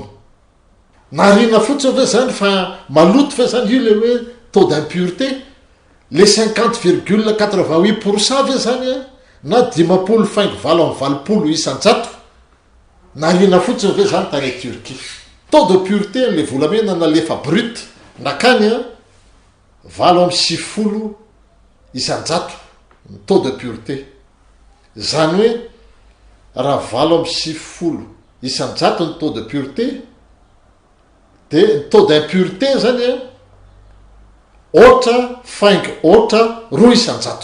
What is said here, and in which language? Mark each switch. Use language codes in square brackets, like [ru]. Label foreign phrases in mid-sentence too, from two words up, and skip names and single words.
[mg] Narina fotsiny ve zany fa maloto ve zany io le hoe [fr] taux d'impureté, [mg] le 50,88% ve zany a na 10,20 isanjato. Narina fotsiny ve zany tany Turquie. [fr] Taux de pureté [mg] le volamena nalefa brut nakany a 20,60 isanjato [fr] taux de pureté. [mg] Zany hoe raha 20,60 isanjato ny [fr] taux de pureté, [mg] dia ny [fr] taux d'impureté [mg] zany a roa isanjato.